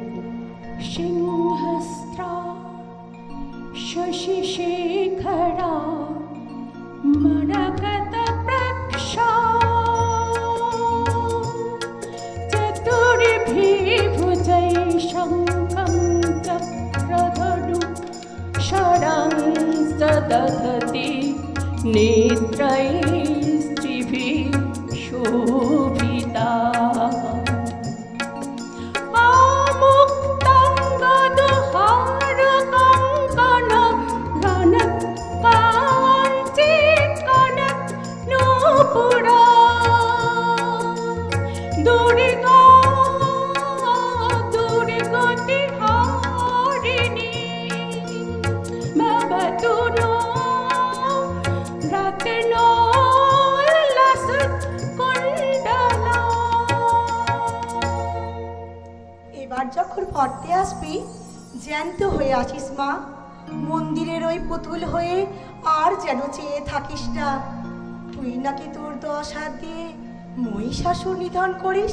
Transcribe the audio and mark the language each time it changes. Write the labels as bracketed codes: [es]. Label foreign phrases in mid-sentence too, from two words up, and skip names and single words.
[sa] সিংহস্ত্রা শশিশেখরা মরকত প্রক্ষা চতুর্ভি ভুজৈ শঙ্খং চক্রধনু दधति नेत्रैस्त्रिभिः शोभिता आमुक्तं गदहारकङ्कणं रणकाञ्चिकणनूपुरा दुर्गा दुर्गतिहारिणी भवतु नो रत्नोल्लसत्कुण्डला। [bn] এবার যখন ফর্তে আসবি জ্যান্ত হয়ে আসিস মা, মন্দিরের ওই পুতুল হয়ে আর যেন চেয়ে থাকিস না। তুই নাকি তোর 10 হাত দিয়ে মহিষাসুর নিধন করিস।